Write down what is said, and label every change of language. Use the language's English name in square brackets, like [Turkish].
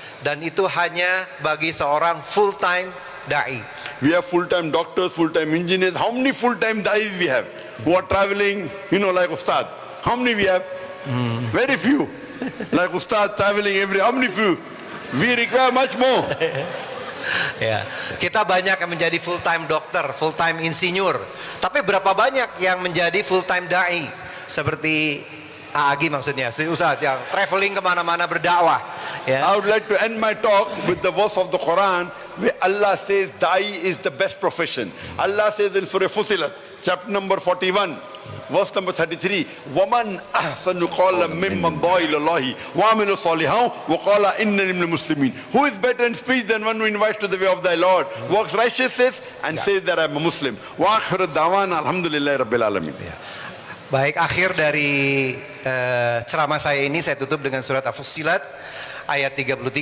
[Indonesian] Dan itu hanya bagi seorang full-time da'i. [English] We have full-time doctors, full-time engineers. How many full-time da'is we have? Who are traveling, like Ustad. How many we have? Very few. Like Ustad traveling how many few? We require much more. [Indonesian] Ya, kita banyak yang menjadi full-time dokter, full-time insinyur. Tapi berapa banyak yang menjadi full-time da'i? Seperti Agi maksudnya, Ustaz yang traveling kemana-mana berdakwah. Ya. [English] I would like to end my talk with the verse of the Quran where Allah says da'i is the best profession. Allah says in Surah Fusilat, chapter number 41, verse number 33, [Arabic] وَمَنْ أَحْسَنُ قَوْلًا مِمَّنْ دَعَا إِلَى اللَّهِ وَعَمِلَ صَالِحًا وَقَالَ إِنَّنِي مِنَ الْمُسْلِمِينَ. [English] Who is better in speech than one who invites to the way of thy Lord, works righteousness and says that I am a Muslim. [Arabic] وَآخِرُ الدَّعْوَانَ الْحَمْدُ لِلَّهِ رَبِّ الْعَالَمِينَ. [Indonesian] Baik, akhir dari ceramah saya ini saya tutup dengan surat Al-Fussilat ayat 33.